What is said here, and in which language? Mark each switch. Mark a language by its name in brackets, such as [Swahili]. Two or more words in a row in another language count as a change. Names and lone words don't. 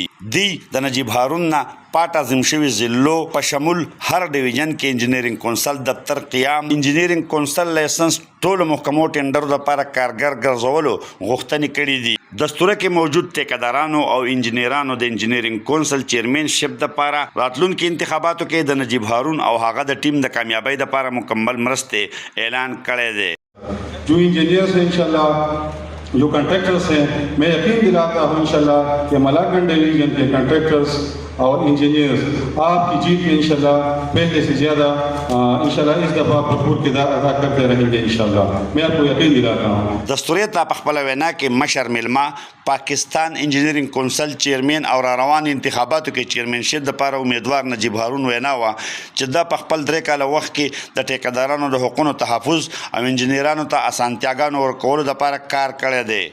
[Pashto] دوی د نجیب هارون نه پاټه ضم شوي ضلعو په شمول هر ډیویژن کې انجینرینګ کونسل دفتر قیام، انجینرینګ کونسل لایسنس ټولو محکمو ټینډرو لپاره کارګر ګرځولو غوښتنې کړي دي. دستوره کې موجود ټیکدارانو او انجینرانو د انجینرینګ کونسل چیرمنشپ دپاره راتلونکي انتخاباتو کې د نجیب هارون او هغه د ټیم د کامیابۍ دپاره مکمل مرستې اعلان کړی دی. [Urdu] جو انجینئرز ہیں ان شاء اللہ، جو کنٹریکٹرز ہیں، میں یقین دلاتا ہوں ان شاء اللہ کہ ملاکن ڈویژن کے کنٹریکٹرز اور انجینئرز آپ کی جیت میں ان شاء اللہ پہلے سے زیادہ ان شاء اللہ اس دفعہ بھرپور کردار ادا کرتے رہیں گے ان شاء اللہ، میں آپ کو یقین دلاتا ہوں. [Pashto] دستوري ته په خپله وینا کې مشر میلمه پاکستان انجینرینګ کونسل چیرمن او را روان انتخاباتو کې چیرمنشپ دپاره امیدوار نجیب هارون وینا وه چې دا په خپل 3 کاله وخت کې د ټیکدارانو د حقونو تحفظ او انجینرانو ته اسانتیاګانو ورکولو دپاره کار کړی دی.